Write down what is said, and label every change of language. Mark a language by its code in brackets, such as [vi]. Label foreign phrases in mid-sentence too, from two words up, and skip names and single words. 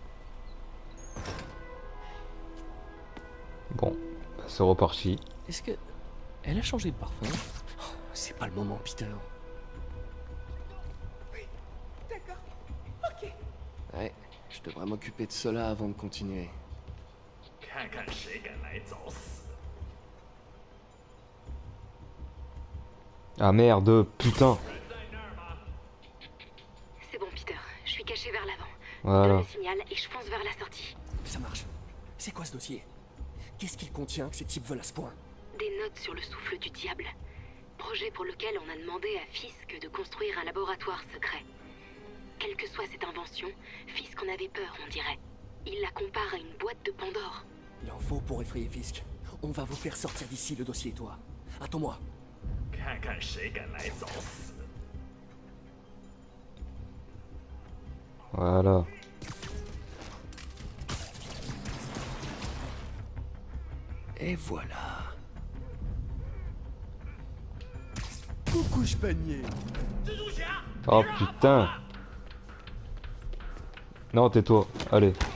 [fr] Bon, bah, c'est reparti. Est-ce que... Elle a changé de parfum? Oh, c'est pas le moment, Peter. Oui, d'accord. Ok. Ouais, je devrais m'occuper de cela avant de continuer. [zh] 看看谁敢来找死！ [fr] Ah merde, putain. [zh] 人在那儿吗？ [fr] C'est bon, Peter. Je suis caché vers l'avant. Voilà. Donne le signal et je fonce vers la sortie. Ça marche. C'est quoi ce dossier? Qu'est-ce qu'il contient que ces types veulent à ce point? Des notes sur le souffle du diable. Projet pour lequel on a demandé à Fisk de construire un laboratoire secret. Quelle que soit cette invention, Fisk en avait peur, on dirait. Il la compare à une boîte de Pandore. Il en faut pour effrayer Fisk. On va vous faire sortir d'ici le dossier et toi. Attends-moi. [zh] 看看谁敢来找死！ [fr] Voilà. Et voilà. Coucou, panier. Oh putain. Non, tais-toi. Allez.